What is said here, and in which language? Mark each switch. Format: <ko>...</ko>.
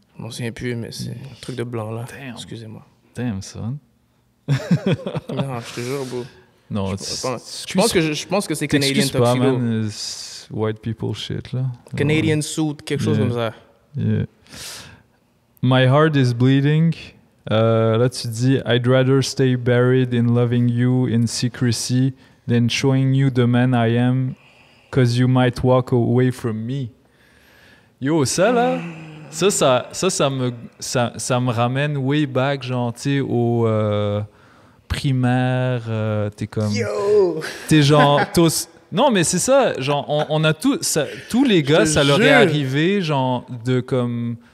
<fr>Je m'en souviens plus, mais c'est un truc de blanc, là.</fr> <en>Damn.</en> <fr>Excusez-moi.</fr> <en>Damn, son.</en> <fr>Non, je te jure, bro. Non, je pense que c'est Canadian tuxedo.</fr> <en>Pas, man, white people shit, là.</en> <fr>Canadian suit, quelque chose comme ça.</fr> <en>Yeah. My heart is bleeding.</en> <fr>Là, tu dis,</fr> <en>I'd rather stay buried in loving you in secrecy than showing you the man I am, cause you might walk away from me.</en> <fr>Yo, ça, là, ça me ramène</fr> <en>way back,</en> <fr>genre, tu sais, au primaire. T'es comme...</fr> <en>Yo!</en> <fr>T'es genre... Non, mais c'est ça, genre, on a tous les gars, ça leur est arrivé, genre, de comme...</fr>